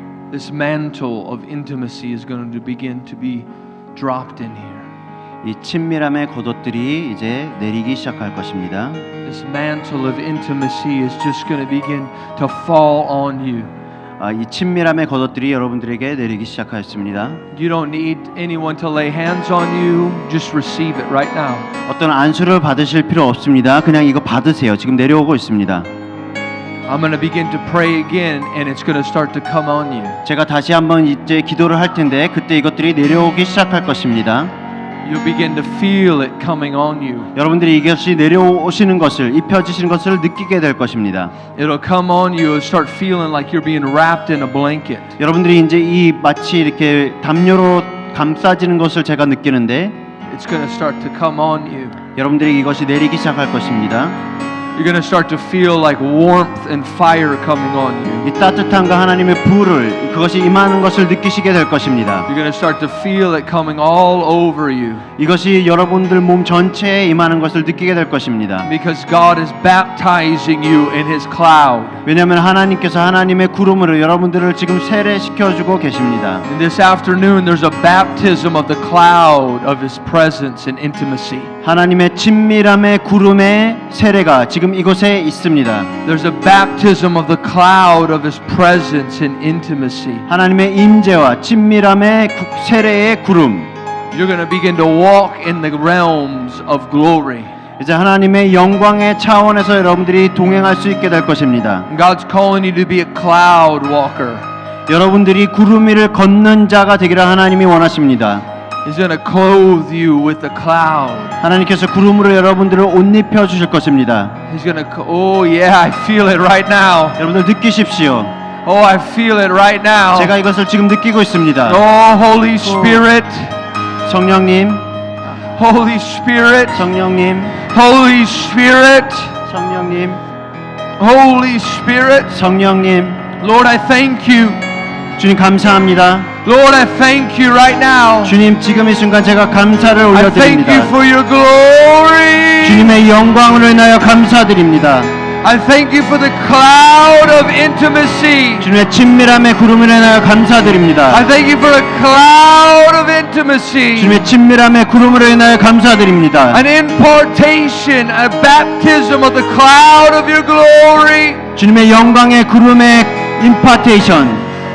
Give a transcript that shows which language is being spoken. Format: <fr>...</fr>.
<en>This mantle of intimacy is going to begin to be dropped in here.</en> <ko>이 친밀함의 겉옷들이 이제 내리기 시작할 것입니다.</ko> <en>This mantle of intimacy is just going to begin to fall on you.</en> <ko>이 친밀함의 겉옷들이 여러분들에게 내리기 시작하였습니다.</ko> <en>You don't need anyone to lay hands on you. Just receive it right now.</en> <ko>어떤 안수를 받으실 필요 없습니다. 그냥 이거 받으세요. 지금 내려오고 있습니다.</ko> <en>I'm going to begin to pray again and it's going to start to come on you.</en> <ko>제가 다시 한번 이제 기도를 할 텐데 그때 이것들이 내려오기 시작할 것입니다.</ko> <en>You'll begin to feel it coming on you.</en> <ko>여러분들이 이것이 내려오시는 것을 입혀지시는 것을 느끼게 될 것입니다.</ko> <en>It'll come on you and start feeling like you're being wrapped in a blanket.</en> <ko>여러분들이 이제 이 마치 이렇게 담요로 감싸지는 것을 제가 느끼는데</ko> <en>It's going to start to come on you.</en> <ko>여러분들이 이것이 내리기 시작할 것입니다.</ko> <en>You're going to start to feel like warmth and fire coming on you.</en> <ko>이 따뜻함과 하나님의 불을 그것이 임하는 것을 느끼시게 될 것입니다.</ko> <en>You're going to start to feel it coming all over you.</en> <ko>이것이 여러분들 몸 전체에 임하는 것을 느끼게 될 것입니다.</ko> <en>Because God is baptizing you in His cloud.</en> <ko>왜냐하면 하나님께서 하나님의 구름으로 여러분들을 지금 세례시켜주고 계십니다.</ko> <en>And this afternoon there's a baptism of the cloud of His presence and intimacy.</en> <ko>하나님의 친밀함의 구름의 세례가 지금 이곳에 있습니다.</ko> <en>There's a baptism of the cloud of His presence and intimacy.</en> <ko>하나님의 임재와 친밀함의 세례의 구름.</ko> <en>You're going to begin to walk in the realms of glory.</en> <ko>이제 하나님의 영광의 차원에서 여러분들이 동행할 수 있게 될 것입니다.</ko> <en>God's calling you to be a cloud walker.</en> <ko>여러분들이 구름 위를 걷는 자가 되기를 하나님이 원하십니다.</ko> <en>He's going to clothe you with the cloud.</en> <ko>하나님께서 구름으로 여러분들을 옷 입혀 주실 것입니다.</ko> <en>He's going to, oh yeah, I feel it right now.</en> <ko>여러분들 느끼십시오.</ko> <en>Oh, I feel it right now.</en> <ko>제가 이것을 지금 느끼고 있습니다.</ko> <en>Oh, Holy Spirit.</en> <ko>성령님,</ko> <en>Holy Spirit.</en> <ko>성령님,</ko> <en>Holy Spirit.</en> <ko>성령님,</ko> <en>Holy Spirit.</en> <ko>성령님.</ko> <en>Lord, I thank you.</en> <ko>주님 감사합니다.</ko> <en>Lord, I thank you right now.</en> <ko>주님 지금 이 순간 제가 감사를</ko> <en>I thank you</en> <ko>올려드립니다.</ko> <en>for your glory.</en> <ko>주님의 영광으로 인하여 감사드립니다.</ko> <en>I thank you for the cloud of intimacy.</en> <ko>주님의 친밀함의 구름으로 인하여 감사드립니다.</ko> <en>I thank you for a cloud of intimacy.</en> <ko>주님의 친밀함의 구름으로 인하여 감사드립니다.</ko> <en>An impartation, a baptism of the cloud of your glory.</en> <ko>주님의 영광의 구름의 임파테이션.</ko>